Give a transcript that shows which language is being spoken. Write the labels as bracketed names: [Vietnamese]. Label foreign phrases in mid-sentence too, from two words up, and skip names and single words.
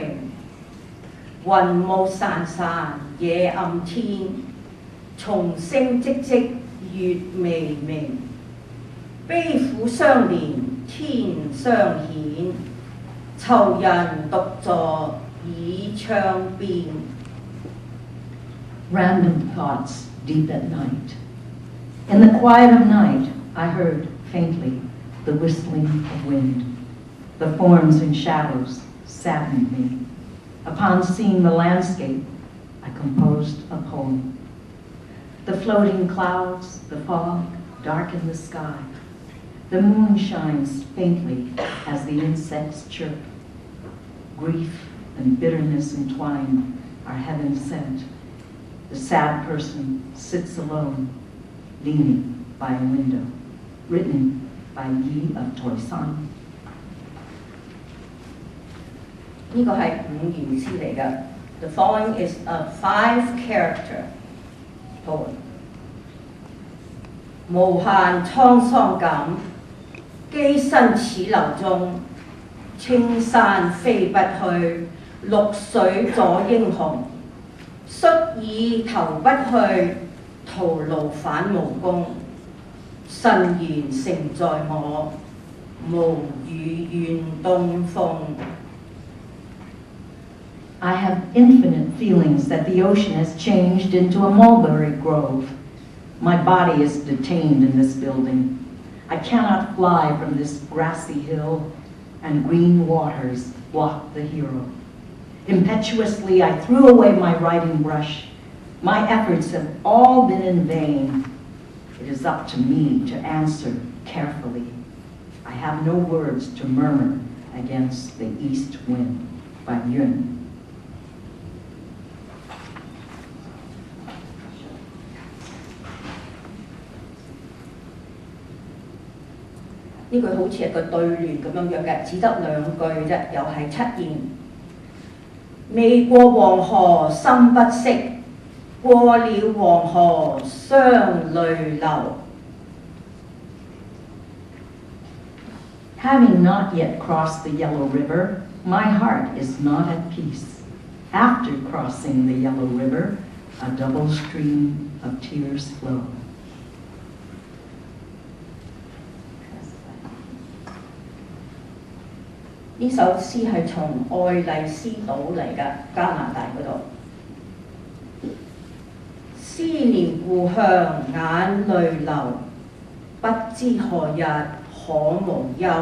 [Cantonese] 雲霧潺潺夜暗天，松聲唧唧月微明。悲苦相連天相顯，囚人獨坐倚窗邊。 [English] Random thoughts deep at night. In the quiet of night, I heard faintly the whistling of wind. The forms and shadows saddened me. Upon seeing the landscape, I composed a poem. The floating clouds, the fog, darken the sky. The moon shines faintly as the insects chirp. Grief and bitterness entwined are heaven sent. The sad person sits alone, leaning by a window. Written by Yi of Toisan. [Cantonese] 呢個係五言詩嚟㗎。 [English] The following is a 5-character poem。 [Cantonese] 無限滄桑感，機身似流中，青山飛不去，綠水阻英雄。率已投不去，徒勞返無功。慎言承在我，無語怨東風。 [English] I have infinite feelings that the ocean has changed into a mulberry grove. My body is detained in this building. I cannot fly from this grassy hill, and green waters block the hero. Impetuously, I threw away my writing brush. My efforts have all been in vain. It is up to me to answer carefully. I have no words to murmur against the east wind. By Yeung. [Cantonese] 呢句好似係個對聯咁樣嘅，只得2句啫，又係7言。未過黃河心不息，過了黃河雙淚流。 [English] Having not yet crossed the Yellow River, my heart is not at peace. After crossing the Yellow River, a double stream of tears flow. [Cantonese] 呢首詩係從愛麗絲島嚟㗎，加拿大嗰度。思念故鄉眼淚流，不知何日可無憂。